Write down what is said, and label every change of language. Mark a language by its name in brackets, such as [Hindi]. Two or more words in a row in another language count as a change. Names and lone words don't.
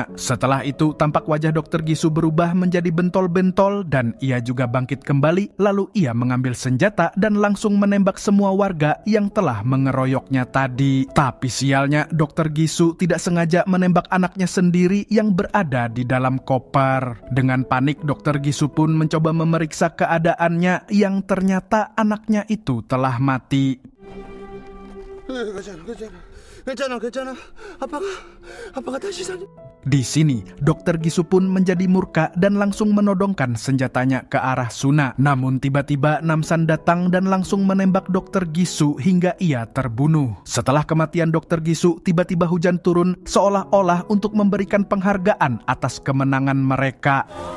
[Indonesian] Setelah itu tampak wajah Dr. Gisu berubah menjadi bentol-bentol dan ia juga bangkit kembali, lalu ia mengambil senjata dan langsung menembak semua warga yang telah mengeroyoknya tadi. Tapi sialnya Dr. Gisu tidak sengaja menembak anaknya sendiri yang berada di dalam koper. Dengan panik Dr. Gisu pun mencoba memeriksa keadaannya yang ternyata anaknya itu telah mati. [Korean] 괜찮아. 아빠가 다시 사니? [Indonesian] Di sini, Dr. Gisu pun menjadi murka dan langsung menodongkan senjatanya ke arah Suna. Namun tiba-tiba Namsan datang dan langsung menembak Dr. Gisu hingga ia terbunuh. Setelah kematian Dr. Gisu, tiba-tiba hujan turun seolah-olah untuk memberikan penghargaan atas kemenangan mereka.